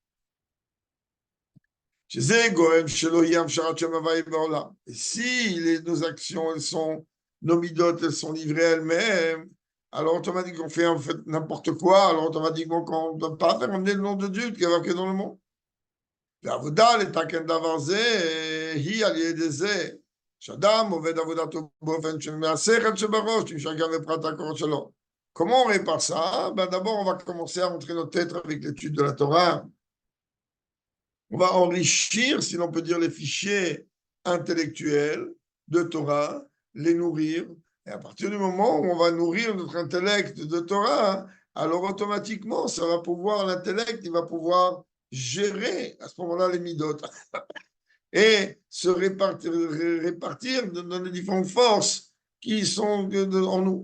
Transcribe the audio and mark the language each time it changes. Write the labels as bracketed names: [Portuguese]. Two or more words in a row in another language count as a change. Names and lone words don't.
[French] Et si nos actions, nos midot, elles sont livrées elles-mêmes, alors automatiquement on fait en fait n'importe quoi, alors automatiquement on ne doit pas faire emmener le nom de Dieu qui est marqué dans le monde. [Hebrew] והעבודה לתקן דבר זה היא על ידי זה שאדם עובד עבודתו באופן שמהשכל שבראש נמשך גם לפרט הקורות שלו. [French] Comment on répare ça? Ben d'abord, on va commencer à rentrer notre tête avec l'étude de la Torah. On va enrichir, si l'on peut dire, les fichiers intellectuels de Torah, les nourrir. Et à partir du moment où on va nourrir notre intellect de Torah, alors automatiquement, ça va pouvoir, l'intellect, il va pouvoir gérer à ce moment-là les midot et se répartir dans les différentes forces qui sont en nous.